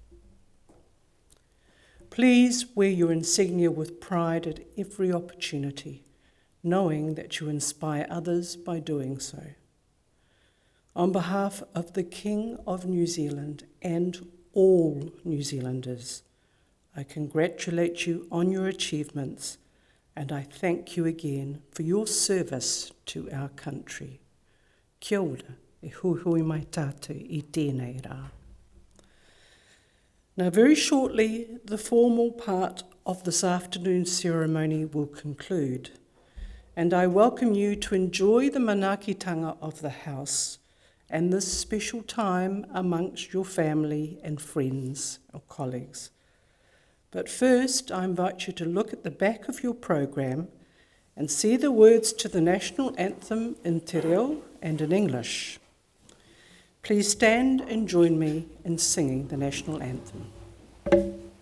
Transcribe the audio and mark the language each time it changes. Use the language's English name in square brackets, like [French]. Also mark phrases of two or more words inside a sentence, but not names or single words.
[English] Please wear your insignia with pride at every opportunity, knowing that you inspire others by doing so. On behalf of the King of New Zealand and all New Zealanders, I congratulate you on your achievements, and I thank you again for your service to our country. [Māori] Kia ora, e hui mai tātou I tēnei rā. [English] Now, very shortly, the formal part of this afternoon's ceremony will conclude, and I welcome you to enjoy the manaakitanga of the House and this special time amongst your family and friends or colleagues. But first, I invite you to look at the back of your program and see the words to the national anthem in [Māori] te reo [English] and in English. Please stand and join me in singing the national anthem.